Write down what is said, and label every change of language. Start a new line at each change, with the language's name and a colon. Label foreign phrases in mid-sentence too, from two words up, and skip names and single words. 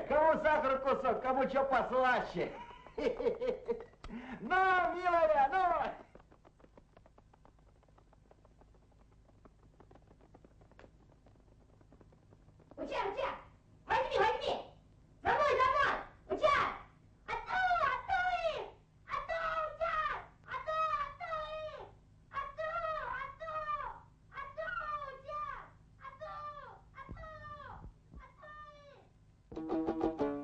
Russian: Кому сахар кусок, кому что послаще. Ну, милая, ну! Утяр, Утяр! Возьми, возьми! За мной, за мной! Утяр! Ату, ату их! Ату, Утяр! Ату, ату их! Ату, ату! Ату, Утяр! Ату, ату! Ату их!